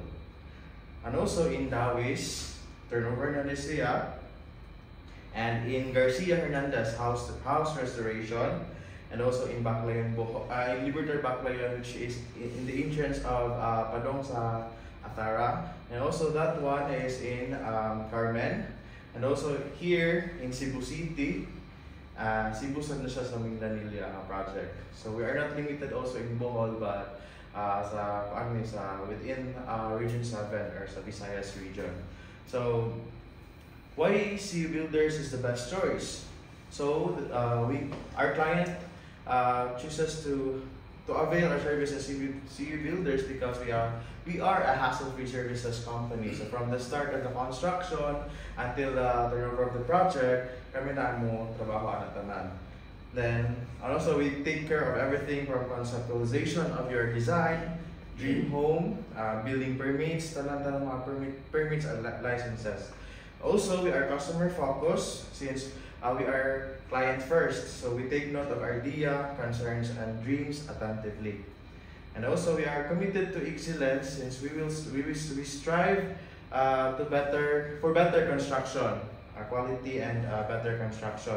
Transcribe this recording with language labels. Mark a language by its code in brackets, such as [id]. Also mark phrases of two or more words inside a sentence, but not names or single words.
[en] And also in Dawis, turnover na Licea, and in Garcia Hernandez house restoration, and also in Baclayon, in Libertad Baclayon, which is in the entrance of Padong sa Atara, and also that one is in Carmen, and also here in Cebu City, Cebu San na siya sa Mindanilla project. So we are not limited also in Bohol, but within Region 7 or sa Visayas region. So why CU Builders is the best choice? So our client chooses to avail our services CU Builders because we are a hassle-free services company. So from the start of the construction until the turnover of the project, [ceb] kami na mo trabaho na tanan. [en] Then also we take care of everything from conceptualization of your design, dream home, building permits, [ceb] tanan mga [en] permits and licenses. Also, we are customer focused since we are client first. So we take note of our idea, concerns, and dreams attentively. And also, we are committed to excellence since we strive for better construction, quality and better construction.